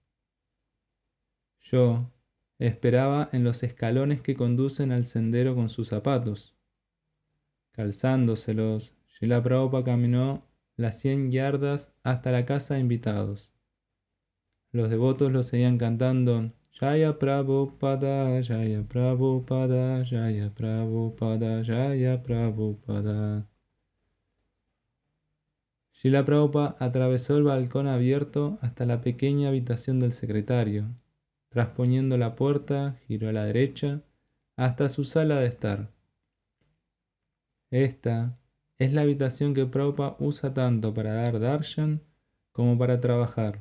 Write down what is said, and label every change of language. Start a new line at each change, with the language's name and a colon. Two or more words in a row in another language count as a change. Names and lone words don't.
Spanish: Yo esperaba en los escalones que conducen al sendero con sus zapatos. Calzándoselos, Srila Prabhupada caminó las 100 yardas hasta la casa de invitados. Los devotos lo seguían cantando Jaya Prabhupada, Jaya Prabhupada, Jaya Prabhupada, Jaya Prabhupada. Srila Prabhupada atravesó el balcón abierto hasta la pequeña habitación del secretario. Trasponiendo la puerta, giró a la derecha hasta su sala de estar. Esta es la habitación que Prabhupada usa tanto para dar darshan como para trabajar.